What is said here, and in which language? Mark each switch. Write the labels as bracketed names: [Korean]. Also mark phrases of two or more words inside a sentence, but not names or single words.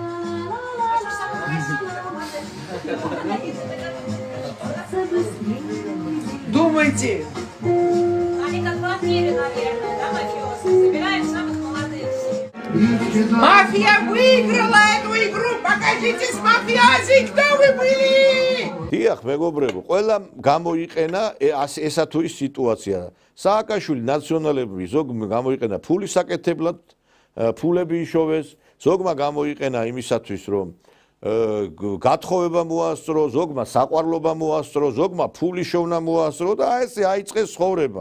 [Russian] Думайте. Они как в Америке, наверное, да, мафиосы? Собираем самых молодых всех. Мафия выиграла эту игру. Покажитесь, мафиози, кто вы были? [Georgian] დიახ, მეგობრებო, ყველა გამოიყენა ესა თუ ის სიტუაცია. სააკაშვილი ნაციონალები ზოგმა გამოიყენა ფულის საკეთებლად, ფულები იშოვეს, ზოგმა გამოიყენა იმისათვის, რომ გათხოვება მოასწრო, ზოგმა საყვარლობა მოასწრო, ზოგმა ფული შოვნა მოასწრო და ესე აიწყეს ცხოვრება.